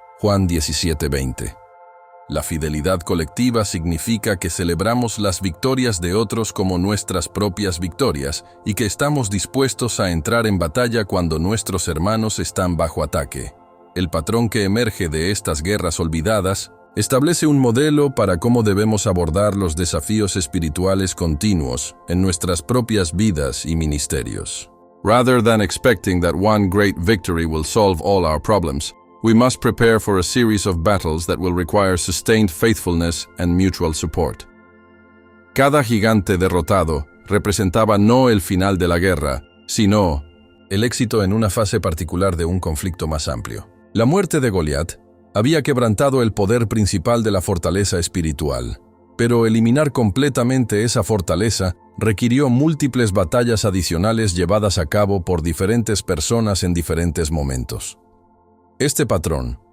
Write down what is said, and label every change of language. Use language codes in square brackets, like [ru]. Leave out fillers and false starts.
[es] Juan 17:20. La fidelidad colectiva significa que celebramos las victorias de otros como nuestras propias victorias y que estamos dispuestos a entrar en batalla cuando nuestros hermanos están bajo ataque. El patrón que emerge de estas guerras olvidadas establece un modelo para cómo debemos abordar los desafíos espirituales continuos en nuestras propias vidas y ministerios. [en] Rather than expecting that one great victory will solve all our problems, we must prepare for a series of battles that will require sustained faithfulness and mutual support. [es] Cada gigante derrotado representaba no el final de la guerra, sino el éxito en una fase particular de un conflicto más amplio. La muerte de Goliat había quebrantado el poder principal de la fortaleza espiritual, pero eliminar completamente esa fortaleza requirió múltiples batallas adicionales llevadas a cabo por diferentes personas en diferentes momentos. Este patrón